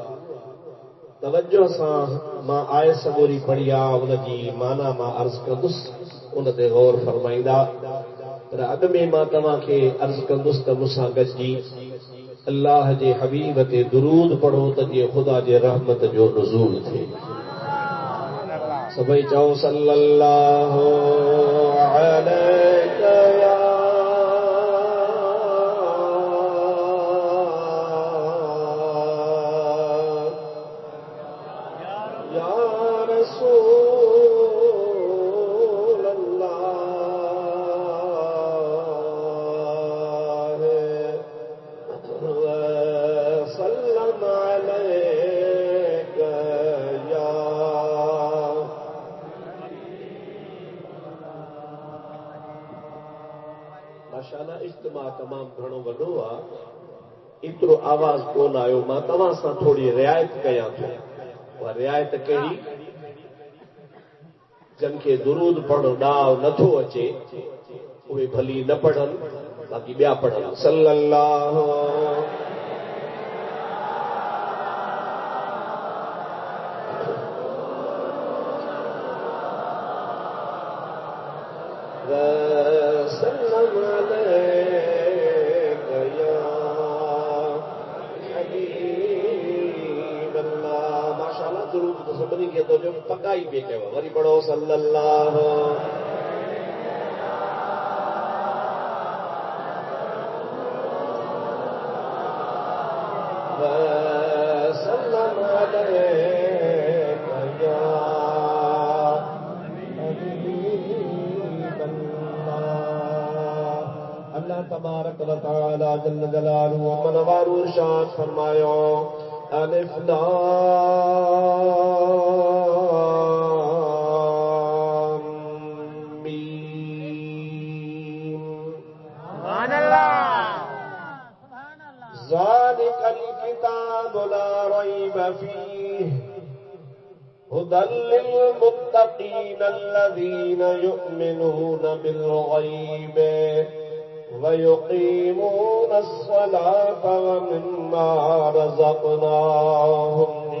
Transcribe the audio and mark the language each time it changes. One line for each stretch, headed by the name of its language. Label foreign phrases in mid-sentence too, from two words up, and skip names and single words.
Sindhi: तवज्जो सां मां आय सबूरी पढ़ी आहे, उनजी माना मां अर्ज़ कंदुसि, उन ते गौर फरमाईंदा। पर अॻु में मां तव्हांखे अर्ज़ कंदुसि त मूंसां गॾिजी अल्लाह जे हबीब ते दुरूद पढ़ो त जीअं ख़ुदा जे रहमत जो नुज़ूल थिए। सभई चओ
Arabic: صلى الله عليك يا رسول الله وسلم عليك يا ماشاءالله.
Sindhi: इज्तिमा तमामु घणो वॾो आहे, एतिरो आवाज़ कोन आयो। मां तव्हां सां थोरी रिआयत कयां थो। उहा रिआयत कहिड़ी, जंहिंखे दुरूद पढ़णु ॾांहुं नथो अचे उहे भली न पढ़नि, बाक़ी ॿिया पढ़नि।
Arabic: صلى الله وسلم عليك يا حبيب الله.
Sindhi: माशाअल्लाह दुरूद तो सभिनी के तो जो पकाई पे कयो वरी पढ़ो
Arabic: صلى الله وسلم عليك يا حبيب الله. الله تبارك وتعالى جل جلاله وعم نواله
Sindhi: इरशाद फरमायो
Arabic: ألف لام ميم سبحان الله ذلك الكتاب لا ريب فيه هدى للمتقين الذين يؤمنون بالغيب وَيُقِيمُونَ الصَّلَاةَ وَمِمَّا رَزَقْنَاهُمْ